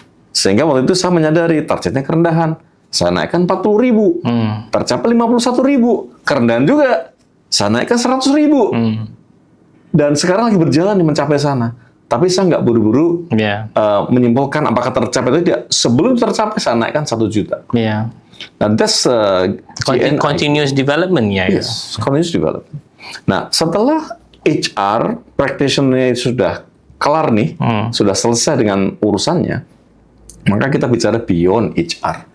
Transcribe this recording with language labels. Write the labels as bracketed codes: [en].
[id] Sehingga waktu itu saya menyadari targetnya kerendahan. Saya naikkan 40.000, tercapai 51.000. Kerendahan juga, saya naikkan 100.000. Dan sekarang lagi berjalan mencapai sana. Tapi saya nggak buru-buru menyimpulkan apakah tercapai atau tidak. Sebelum tercapai, saya naikkan 1 juta. [en] Nah, that's continuous development, ya. Yes, continuous development. [id] Nah, setelah HR practitioner sudah kelar nih, sudah selesai dengan urusannya, maka kita bicara beyond HR.